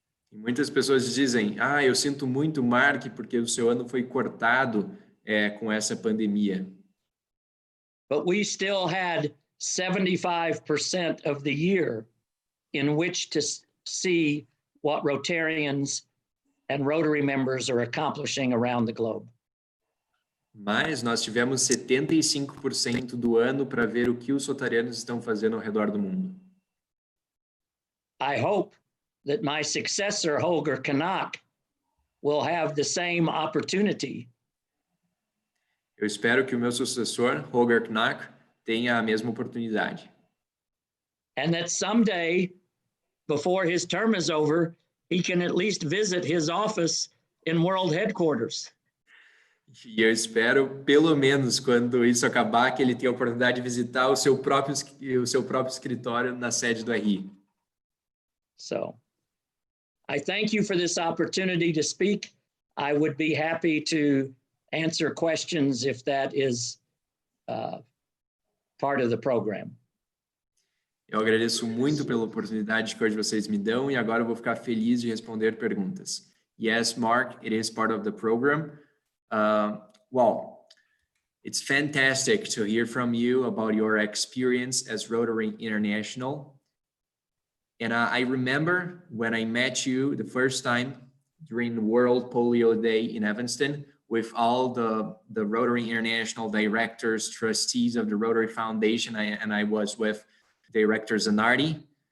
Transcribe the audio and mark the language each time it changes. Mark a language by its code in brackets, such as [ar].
[pt] E muitas pessoas dizem, eu sinto muito, Mark, porque o seu ano foi cortado com essa pandemia. [en] But we still had 75% of the year in which to see what Rotarians and Rotary members are accomplishing around the globe. [pt] Mas nós tivemos 75% do ano para ver o que os rotarianos estão fazendo ao redor do mundo. [en] I hope that my successor, Holger Kanak, will have the same opportunity. [pt] Eu espero que o meu sucessor, Holger Knack, tenha a mesma oportunidade. [en] And that someday, before his term is over, he can at least visit his office in world headquarters. [pt] E eu espero, pelo menos, quando isso acabar, que ele tenha a oportunidade de visitar o seu próprio escritório na sede do RI. [en] So I thank you for this opportunity to speak. I would be happy to answer questions if that is part of the program. [pt] Eu agradeço muito pela oportunidade que hoje vocês me dão e agora eu vou ficar feliz de responder perguntas. [en] Yes, Mark, it is part of the program. Well, it's fantastic to hear from you about your experience as Rotary International. And I remember when I met you the first time during the World Polio Day in Evanston with all the Rotary International directors, trustees of the Rotary Foundation, and I was with Director Zanardi.